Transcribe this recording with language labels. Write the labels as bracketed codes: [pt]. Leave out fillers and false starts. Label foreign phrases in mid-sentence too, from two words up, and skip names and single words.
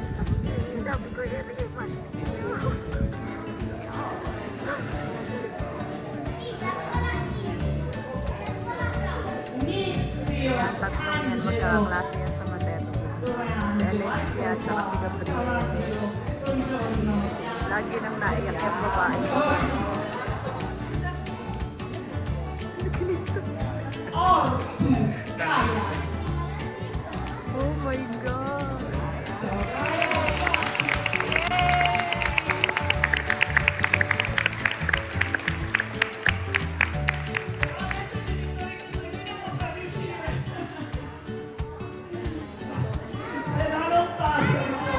[it] Mistrio, Angelo. Dove è Angelo? Ciao Angelo, buongiorno. [tl] Lagi nang naiyak yung babae. [it] Ortu, Gaia. [en] Oh my God! [it] Ciao Gaia. Se no non passano.